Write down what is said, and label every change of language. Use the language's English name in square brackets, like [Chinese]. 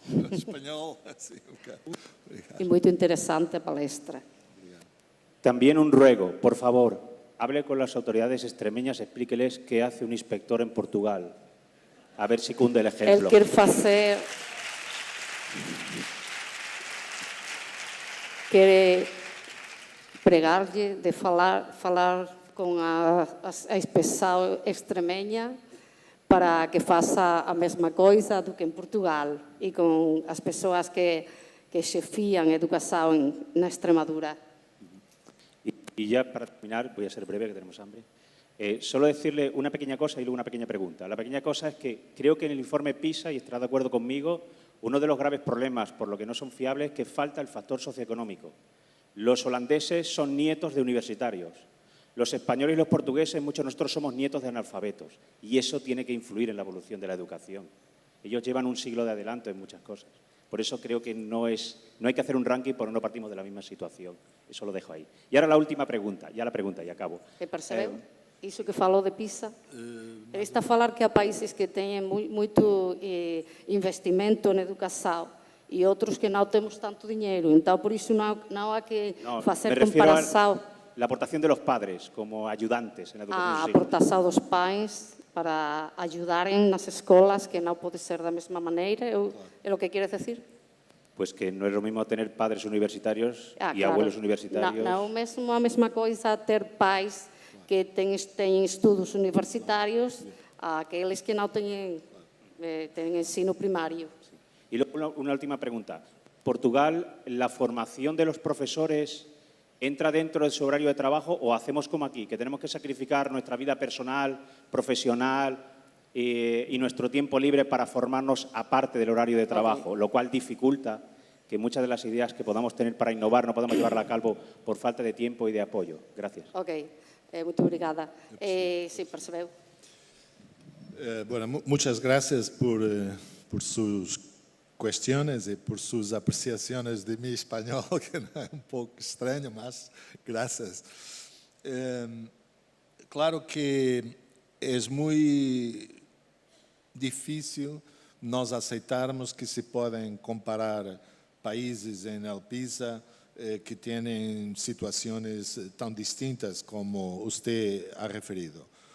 [Portuguese] Espanhol, sim, ok. [Spanish] Y muy interesante palestra. También un ruego, por favor, hable con las autoridades extremeñas, explíqueles qué hace un inspector en Portugal. A ver si cunde el ejemplo. Él quiere hacer... Quiere [Portuguese] pregar-lhe de falar com a inspeção extremenha para que faça a mesma coisa do que em Portugal e com as pessoas que chefiam a educação na Extremadura. [Spanish] Y ya para terminar, voy a ser breve, que tenemos hambre. Solo decirle una pequeña cosa y luego una pequeña pregunta. La pequeña cosa es que creo que en el informe PISA, y estará de acuerdo conmigo, uno de los graves problemas por lo que no son fiables es que falta el factor socioeconómico. Los holandeses son nietos de universitarios. Los españoles y los portugueses, muchos de nosotros somos nietos de analfabetos. Y eso tiene que influir en la evolución de la educación. Ellos llevan un siglo de adelanto en muchas cosas. Por eso creo que no hay que hacer un ranking porque no partimos de la misma situación. Eso lo dejo ahí. Y ahora la última pregunta, y acabo. [Portuguese] Que percebeu? Isso que falou de PISA? Ele está a falar que há países que têm muito investimento na educação e outros que não temos tanto dinheiro. Então, por isso, não há que fazer comparação. [Spanish] La aportación de los padres como ayudantes en la educación. [Portuguese] A aportação dos pais para ajudarem nas escolas, que não pode ser da mesma maneira. É o que quieres dizer? [Spanish] Pues que no es lo mismo tener padres universitarios y claro. abuelos universitarios. [Portuguese] Não é a mesma coisa ter pais que têm estudos universitários a aqueles que não têm ensino primário. [Spanish] Y luego una última pregunta. ¿Portugal, la formación de los profesores entra dentro de su horario de trabajo o hacemos como aquí, que tenemos que sacrificar nuestra vida personal, profesional y nuestro tiempo libre para formarnos aparte del horario de trabajo, lo cual dificulta que muchas de las ideas que podamos tener para innovar no podamos llevarla a cabo por falta de tiempo y de apoyo? Gracias. [Portuguese] Ok, muito obrigada. Sí, percebeu? [Spanish] Bueno, muchas gracias por sus cuestiones y por sus apreciaciones de mi español, que es un poco extraño, mas gracias. [Portuguese] Claro que es muy difícil nós aceitarmos que se podem comparar países em el PISA que têm situações tão distintas como você ha referido.